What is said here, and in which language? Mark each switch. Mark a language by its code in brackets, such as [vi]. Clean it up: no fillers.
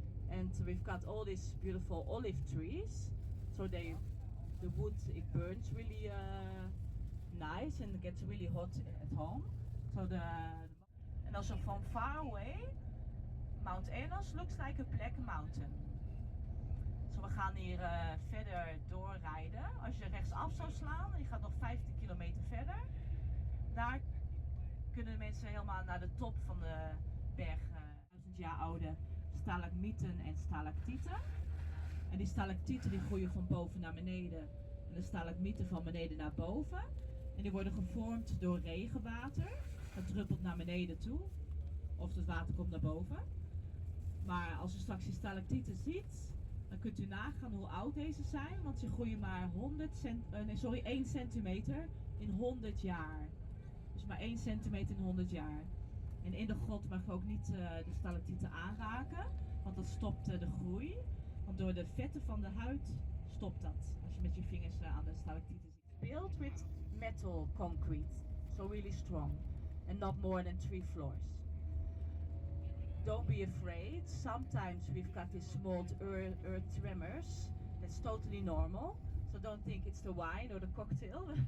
[en] And we've got all these beautiful olive trees, so the wood, it burns really nice and it gets really hot at home. So and also from far away, Mount Enos looks like a black mountain. [nl] So we gaan hier verder doorrijden. Als je rechtsaf zou slaan en je gaat nog 15 kilometer verder, daar kunnen de mensen helemaal naar de top van de berg, 1000 jaar oude stalagmieten en stalactieten. En die stalactieten die groeien van boven naar beneden en de stalagmieten van beneden naar boven. En die worden gevormd door regenwater. Het druppelt naar beneden toe. Of het water komt naar boven. Maar als u straks die stalactieten ziet, dan kunt u nagaan hoe oud deze zijn. Want ze groeien maar 1 centimeter in 100 jaar. Dus maar 1 centimeter in 100 jaar. En in de grot mag je ook niet de stalactieten aanraken. Want dat stopt de groei. Want door de vetten van de huid stopt dat. Als je met je vingers aan de stalactieten zit. [en] Built with metal concrete. So really strong. And not more than 3 floors. Don't be afraid. Sometimes we've got these small earth tremors. That's totally normal. So don't think it's the wine or the cocktail.